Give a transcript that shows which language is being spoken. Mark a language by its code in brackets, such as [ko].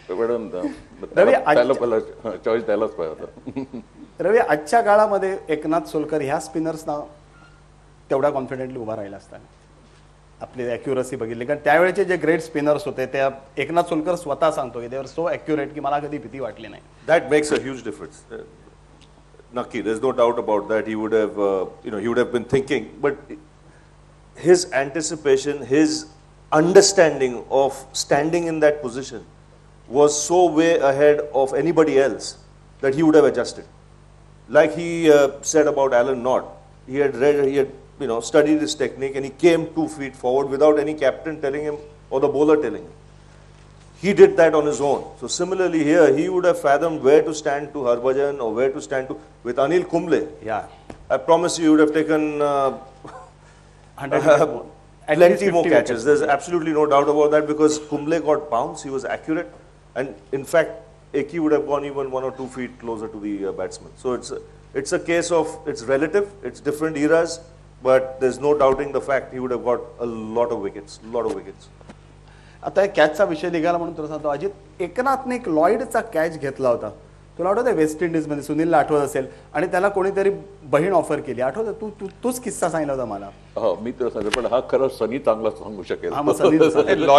[mr] म्हणून त्याला पहिला चॉईस द्यायलाच पाहिजे होता. रवी, आजच्या काळामध्ये एकनाथ सोलकर ह्या स्पिनर्सना तेवढा कॉन्फिडेंटली उभा राहिला असताना आपली ॲक्युरसी बघितली. कारण त्यावेळेचे जे ग्रेट स्पिनर्स होते त्या एकनाथ सोलकर स्वतः सांगतो की [en] they are so accurate [mr] की मला कधी भीती वाटली नाही. [en] That makes a huge difference. Naki, there's no doubt about that. He would have, he would have been thinking, but his anticipation, his understanding of standing in that position was so way ahead of anybody else that he would have adjusted. Like he said about Alan Knott, he had studied his technique and he came 2 feet forward without any captain telling him or the bowler telling him. He did that on his own. So similarly here, he would have fathomed where to stand to Harbhajan or where to stand to. With Anil Kumble, Yeah. I promise you, he would have taken 100 more. At least plenty more 50 catches. There's absolutely no doubt about that because Kumble got bounce, he was accurate, and in fact, Eki would have gone even 1 or 2 feet closer to the batsman. So it's a case of, it's relative, it's different eras, but there's no doubting the fact he would have got a lot of wickets. [mr] आता एक कॅचचा विषय निघाला म्हणून तुला सांगतो, अजित, एकनाथने एक लॉईडचा catch घेतला होता. तुला आठवतं वेस्ट इंडिजमध्ये, सुनीलला आठवत असेल, आणि त्याला कोणीतरी बहीण ऑफर केली, आठवतं? तूच किस्सा सांगितला होता मला. हो, मी तुला सांगतो, पण हा खरं सनी चांगला सांगू शकेल. हा, मग सनी सांग.